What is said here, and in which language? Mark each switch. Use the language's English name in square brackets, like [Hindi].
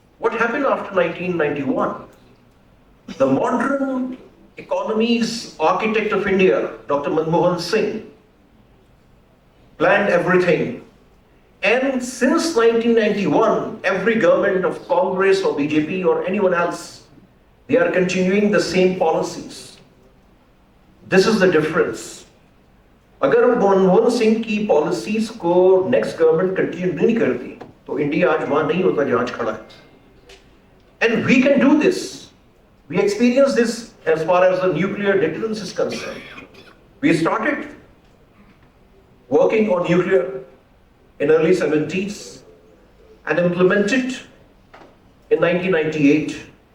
[English] What happened after 1991? The modern economy's architect of India, Dr. Manmohan Singh, planned everything. And since 1991, every government of Congress or BJP or anyone else, they are continuing the same policies. This is the difference. [Hindi] अगर मनमोहन सिंह की policies को next government continue नहीं करती तो India आज वहां नहीं होता जहां आज खड़ा है. [English] And we can do this. We experience this as far as the nuclear deterrence is concerned. We started working on nuclear in early 70s and implemented in 1998.